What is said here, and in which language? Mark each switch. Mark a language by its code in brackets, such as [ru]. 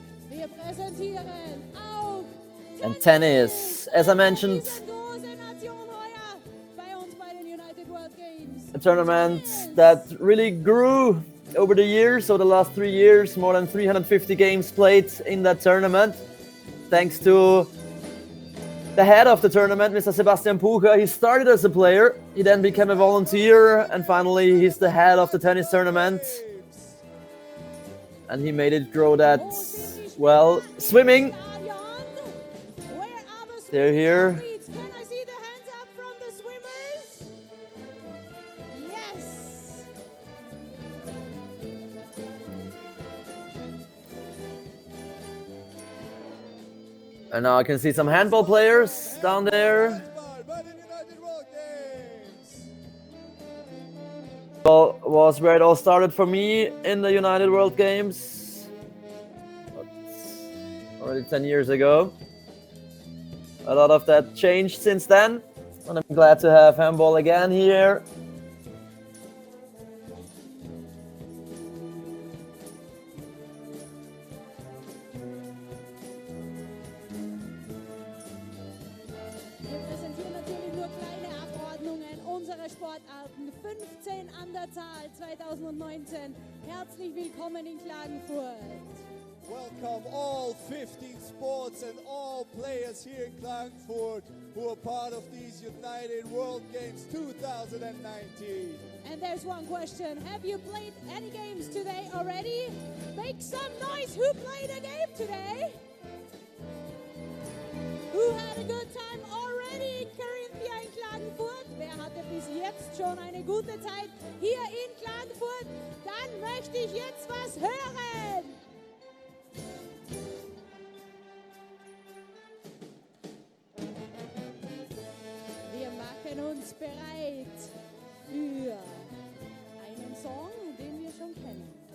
[de] Wir präsentieren auch [en] And tennis, as I mentioned, [de] diese große Nation heuer bei uns bei den United World Games. [en] a tournament that really grew over the years, so the last 3 years, more than 350 games played in that tournament. Thanks to the head of the tournament, Mr. Sebastian Pucher. He started as a player, he then became a volunteer, and finally he's the head of the tennis tournament. And he made it grow that, well, swimming. Where are the They're here. athletes? Can I see the hands up from the swimmers? Yes. And now I can see some handball players down there. [de] Handball bei den United World Games. [en] Well, was where it all started for me in the United World Games. Already 10 years ago. A lot of that changed since then. And I'm glad to have handball again here. [de] Wir präsentieren natürlich nur kleine Abordnungen unserer Sportarten. 15 an der Zahl 2019. Herzlich willkommen in Klagenfurt. [en] Welcome all 15 sports and all players here in Klagenfurt who are part of these United World Games 2019. And there's one question. Have you played any games today already? Make some noise. Who played a game today? Who had a good time already in Carinthia in Klagenfurt? [de] Wer hatte bis jetzt schon eine gute Zeit hier in Klagenfurt? Dann möchte ich jetzt was hören. Wir machen uns bereit für einen Song, den wir schon kennen.